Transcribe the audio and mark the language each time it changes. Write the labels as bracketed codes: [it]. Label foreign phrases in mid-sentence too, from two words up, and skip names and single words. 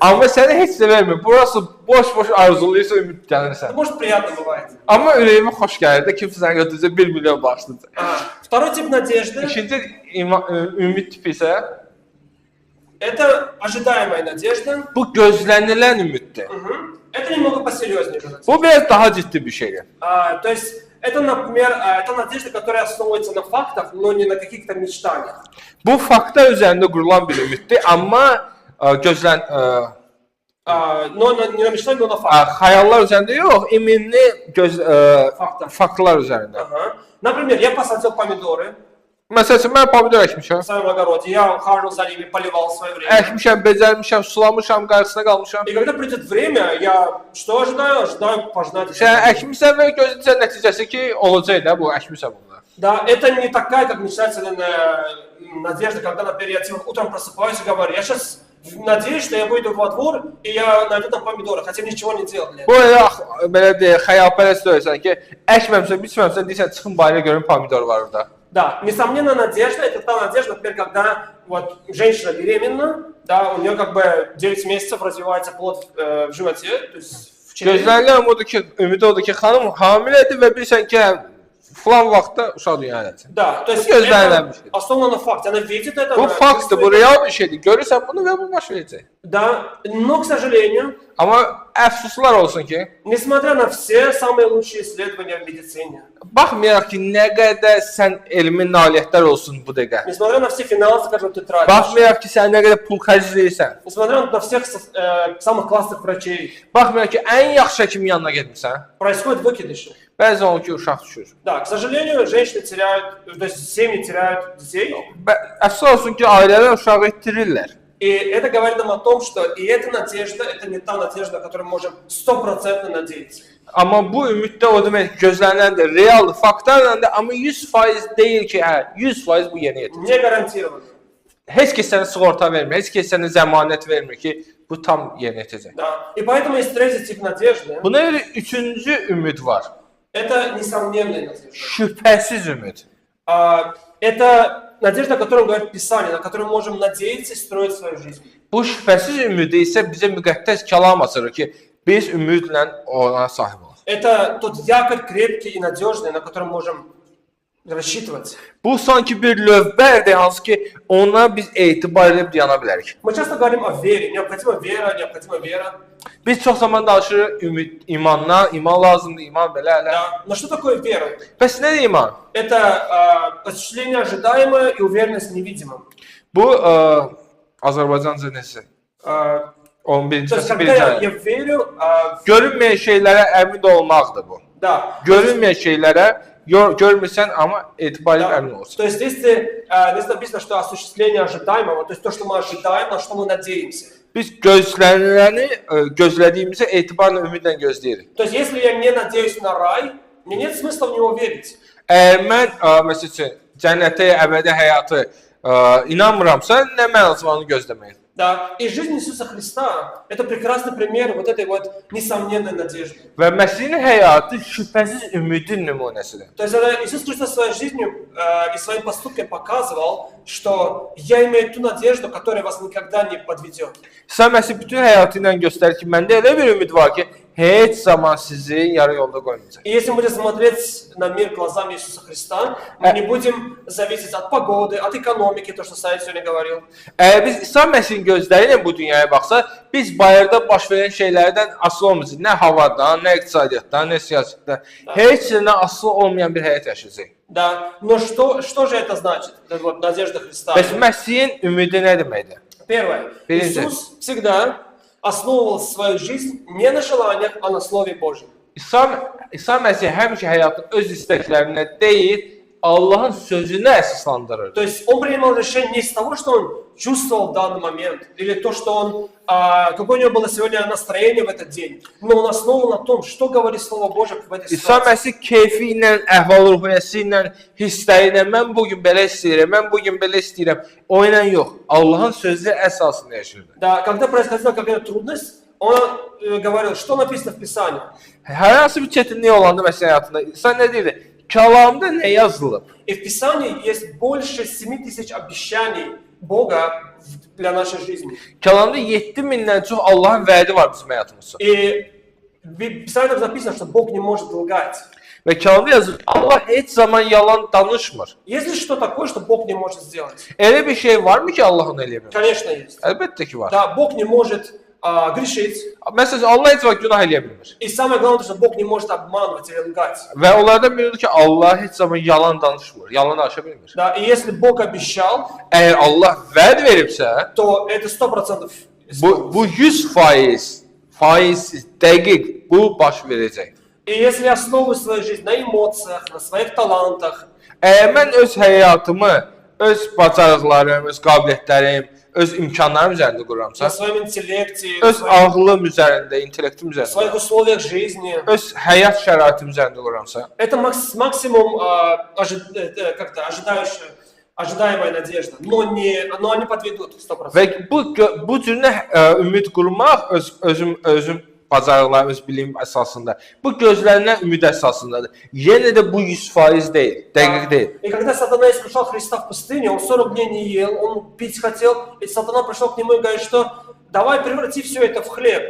[az] Amma səni heç də vermir. Burası boş arzuluysa ümid gəlirsən. [ru] Может, приятно бывает. [az] Amma ürəyimə xoş gəlir də kimsə sənə götürəcək 1 milyon bağışlayacaq. [ru] Второй тип надежды. [az] İkinci ümid tipi isə [ru] это ожидаемая надежда. [az] Bu gözlənilən ümiddir. [ru] Это немного посерьезнее. [az] Bu biraz daha ciddi bir şeydir. [ru] То есть это, например, это надежда, которая основывается на фактах, но не на каких-то мечтаниях. [az] Bu faktlar üzərində qurulan bir ümiddir, amma [ru] Но не на мечтаниях, но на фактах. [az] xəyallar üzərində yox, iminli faktlar üzərində. [ru] Например, я посадил помидоры. [az] Məsələn, mən pomidor əkmişəm. [ru] В своем огороде. Я ухаживал за ними, поливал в свое время. [az] Əkmişəm, becərmişəm, sulamışam, qarşısına qalmışam. [ru] И когда придет время, я что ожидаю? Ожидаю пожинать. [az] Sən əkmişsən və gözləyirsən nəticəsi ki, olacaq da bu əkmişsən bunlar. [ru] Да, это не такая, как мечтательная надежда, когда, например, я утром просыпаюсь и говорю, я сейчас надеюсь, что я выйду во двор и я найду там помидоры, хотя ничего не делал для этого. [az] Bu elə belə deyək, xəyalpərəst deyirsən ki, əkməmsən, biçməmsən, deyirsən çıxın bayıra görün pomidor var orada. [ru] Да, несомненно, надежда, это та надежда, например, когда вот женщина беременна, да, у нее как бы 9 месяцев развивается плод в животе, то есть в чреве. [az] Gözlənilən odur ki, ümid odur ki, xanım hamilədir və bilirsən ki, filan vaxtda uşaq dünyaya gələcək. [ru] Да, то есть это основано на факте, она видит это. [az] Bu faktdır, bu real bir şeydir. Görürsən bunu və bu baş verəcək. [ru] Да, но, к сожалению, [az] amma əfsuslar olsun ki, [ru] несмотря на все самые лучшие исследования в медицине, [az] baxmayaraq ki, nə qədər sən elmin nailiyyətlər olsun bu dəqiqə. [ru] несмотря на все финансы, которые ты тратишь, [az] Baxmayaraq ki, sən nə qədər pul xərcləyirsən. [ru] несмотря на всех самых классных врачей, [az] Baxmayaraq ki, ən yaxşı həkimin yanına getmirsən. [ru] происходят выкидыши. [az] Bəzən olur ki, uşaq düşür. [ru] Да, к сожалению, женщины теряют, то есть семьи теряют детей. [az] Əfsus olsun ki, ailələr uşağı itirirlər. [ru] И это говорит нам о том, что и эта надежда, это не та надежда, на которую мы можем 100% надеяться. [az] Amma bu ümiddə o demək gözləniləndir, realdır, faktlarlandır, amma 100% deyil ki, hə, 100% bu yerinə yetirir. [ru] Не гарантированно. [az] Heç kəs sənə sığorta vermir, heç kəs sənə zəmanət vermir ki, bu tam yerinə yetəcək. [ru] Да. И поэтому есть третий тип надежды. [az] Buna görə üçüncü ümid var. [ru] Это несомненная надежда. [az] Şübhəsiz ümid. [ru] Это надежда, о которой говорит Писание, на которую мы можем надеяться и строить свою жизнь. [az] Bu şübhəsiz ümidi isə bizə müqəddəs kəlam açır ki, biz ümidlə ona sahib olaq. [ru] Это тот якорь крепкий и надежный, на котором можем рассчитывать. [az] Bu sanki bir lövbərdir, hansı ki ona biz etibar edib dayana bilərik. [ru] Мы часто говорим о вере. Необходима вера, необходима вера. [az] Biz çox zaman danışırıq ümid, imandan, iman lazımdır, iman belə elə. [ru] Да. Но что такое вера? [az] Bəs nədir iman? [ru] Это осуществление ожидаемого и уверенность в невидимом. [az] Bu Azərbaycanca necə? 11-ci [ru] То есть, [az] fəsil [ru] когда я [az] 1-ci. [ru] верю, [az] Görünməyən şeylərə əmin olmaqdır bu. [ru] да. [az] Görünməyən şeylərə görmürsən, amma etibar edib əmin olursan. [ru] То есть здесь написано, что осуществление ожидаемого, то есть то, что мы ожидаем, на что мы надеемся. [az] Biz gözləniləni gözlədiyimizə etibarla, ümidlə gözləyirik. [ru] То есть если я не надеюсь на рай, мне нет смысла в него верить. [az] Əgər mən məsəl üçün cənnətə, əbədi həyatı inanmıramsa, nə mənası var onu gözləməyin. [ru] Да. И жизнь Иисуса Христа – это прекрасный пример вот этой вот несомненной надежды. [az] Və Məsihin həyatı şübhəsiz ümidin nümunəsidir. [ru] То есть Иисус Христос своей жизнью и своим поступком показывал, что я имею ту надежду, которая вас никогда не подведет. [az] İsa Məsih bütün həyatı ilə göstərir ki, məndə elə bir ümid var ki, heç zaman sizi yarı yolda qoymayacaq. [ru] И если мы будем смотреть на мир глазами Иисуса Христа, мы не будем зависеть от погоды, от экономики, то, что Саид сегодня говорил. [az] Əgər biz İsa Məsihin gözləri ilə bu dünyaya baxsaq, biz bayırda baş verən şeylərdən asılı olmayacağıq. Nə havadan, nə iqtisadiyyatdan, nə siyasətdən. Heç nədən asılı olmayan bir həyat yaşayacağıq. [ru] Да, но что же это значит? Это вот надежда Христа. [az] Bəs Məsihin ümidi nə deməkdir? [ru] Первое. Первое. Иисус всегда основывал свою жизнь не на желаниях, а на Слове Божьем. [az] İsa Məsih həmişə həyatın öz istəklərinə deyil, Allahın sözünə əsaslandırır. [ru] То есть он принимал решение не из того, что он чувствовал в данный момент, или то, что он, какое у него было сегодня настроение в этот день, но он основан на том, что говорит Слово Божье в этой [az] İsa [ru] ситуации. [az] Məsih keyfi ilə, əhval-ruhiyyəsi ilə, hissləri ilə mən bu gün belə istəyirəm, mən bu gün belə istəyirəm. O ilə yox, Allahın sözü əsasında yaşayırdı. [ru] Да, когда происходила какая-то трудность, он говорил, что написано в Писании. [az] Hər hansı bir çətinlik olanda məsələn həyatında, İsa nə deyirdi? Kəlamda nə yazılıb? [ru] И в Писании есть больше 7000 обещаний Бога для нашей жизни. [az] Kəlamda 7000-dən çox Allahın vədi var bizim həyatımızda. [ru] И в Писании написано, что Бог не может лгать. [az] Və kəlamda yazılır, Allah heç zaman yalan danışmır. [ru] Есть ли что такое, что Бог не может сделать? [az] Elə bir şey varmı ki, Allah onu eləyə bilmir? [ru] Конечно, есть. [az] Əlbəttə ki, var. [ru] Да, Бог не может грешить. [az] Məsələn, Allah heç vaxt günah eləyə bilmir. [ru] И самое главное, что Бог не может обманывать или лгать. [az] Və onlardan biridir ki, Allah heç zaman yalan danışmır, yalan danışa bilmir. [ru] Да, и если Бог обещал, [az] Əgər Allah vəd veribsə, [ru] то это 100% [az] bu 100% faizsiz, dəqiq bu baş verəcək. [ru] И если я основываю свою жизнь на эмоциях, на своих талантах, [az] Əgər mən öz həyatımı, öz bacarıqlarım, öz qabiliyyətlərim, öz imkanlarım üzərində [ru] на [az] qururamsa, [ru] своем интеллекте, [az] öz ağlım üzərində, intellektim [ru] в [az] üzərində, [ru] своих условиях жизни, [az] öz həyat şəraitim üzərində qururamsa, [ru] это максимум ожидаемая надежда, но они подведут 100%. [az] və bu cür ümid qurmaq özüm bacarıqlar, öz bilim əsasında. Bu gözlənilən ümid əsasındadır. Yenə də bu 100% deyil, dəqiq deyil. [ru] И когда сатана искушал Христа в пустыне, он 40 дней не ел, он пить хотел, и сатана пришел к нему и говорит, что давай преврати все это в хлеб.